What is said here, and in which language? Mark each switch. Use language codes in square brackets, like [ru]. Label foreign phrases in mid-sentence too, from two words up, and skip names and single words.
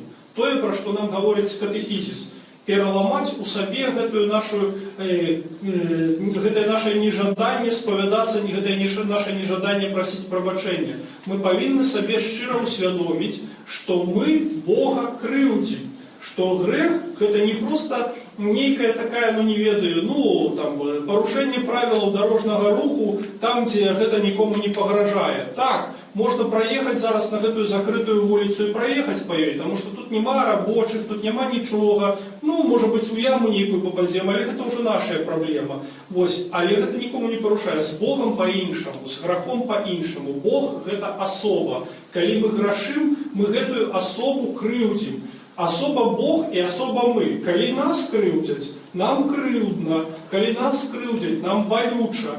[be] Тое, пра што нам гаворыць катэхізіс. Пераламаць у сабе гэтае наше нежаданне спавядацца, гэтае наше нежаданне прасіць прабачэння. Мы павінны сабе шчыра ўсвядоміць, што мы Бога крыўдзім. Што грэх – гэта не просто нейкая такая, ну не ведаю, ну там парушэнне правілаў дарожнага руху там, дзе гэта нікому не пагражае. Так, [ru] можно проехать [be] зараз на гэтую закрытую вуліцу і [ru] проехать по ёй, потому что [be] тут нема рабочих, тут няма нічога, ну, [ru] может быть, [be] у яму нейкую попадзем, але гэта уже наша праблема. Вось, але гэта нікому не парушае. З Богом по-іншаму, з грахом по-іншаму. Бог гэта асоба. Калі мы грашым, мы гэтую асобу крыўдзім. Асоба Бог і асоба мы. Калі нас крыўдзяць, нам крыўдна. Калі нас крыўдзяць, нам балюча.